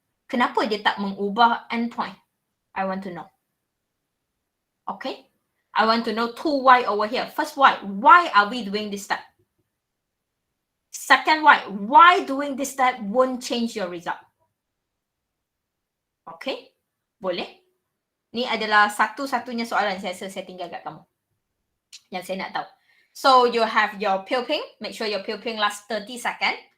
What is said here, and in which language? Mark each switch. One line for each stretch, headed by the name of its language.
Malay: Kenapa dia tak mengubah endpoint?
English: I want to know.
Malay: Okay?
English: I want to know 2 why over here. First why. Why are we doing this step? Second why. Why doing this step won't change your result?
Malay: Okay? Boleh? Ni adalah satu-satunya soalan saya rasa saya tinggal kat kamu. Yang saya nak tahu.
English: So you have your pupilling. Make sure your pupilling lasts 30 second.